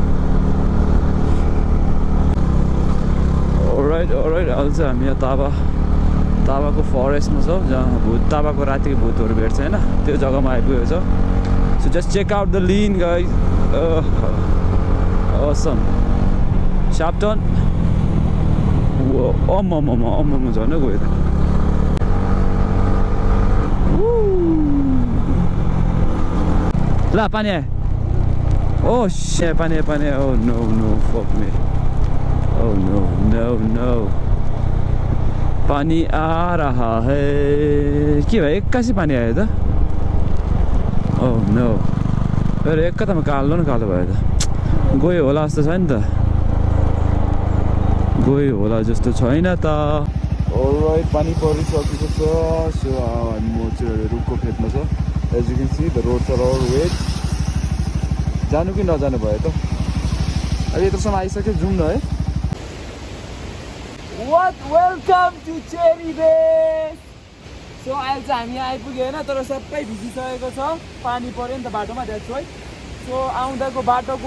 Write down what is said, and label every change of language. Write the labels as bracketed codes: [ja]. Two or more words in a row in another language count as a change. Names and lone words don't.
[ne] अलराइट अहिले चाहिँ हामी यहाँ ताबाको फरेस्टमा छौँ जहाँ ताबाको रातिको भूतहरू भेट्छ होइन त्यो जग्गामा आइपुगेको छ [en] so just check out the lin guys [ne] असम सापटन अम्म झन् गयो त ला पानी आयो ओ शे पानी [en] oh no fuck me oh no [hi] पानी आ रहा है [ne] के भयो एक्कासी पानी आयो त [en] oh no [ne] अरे एकतामा कालो भयो त गयो होला जस्तो छ नि त गयो होला जस्तो छैन त अलराइट पानी परिसकेको छ सो म चाहिँ रुखको फेदमा छ [en] as you can see the roads are all wet [ne] जानु कि नजानु भयो त अब यत्रोसम्म आइसक्यो जाउँ न है [en] welcome to [ne] चेरी बेस सो अहिले चाहिँ हामी आइपुग्यो होइन तर सबै भिजिसकेको छ पानी पऱ्यो नि त बाटोमा [en] that's why [ne] सो आउँदाको बाटोको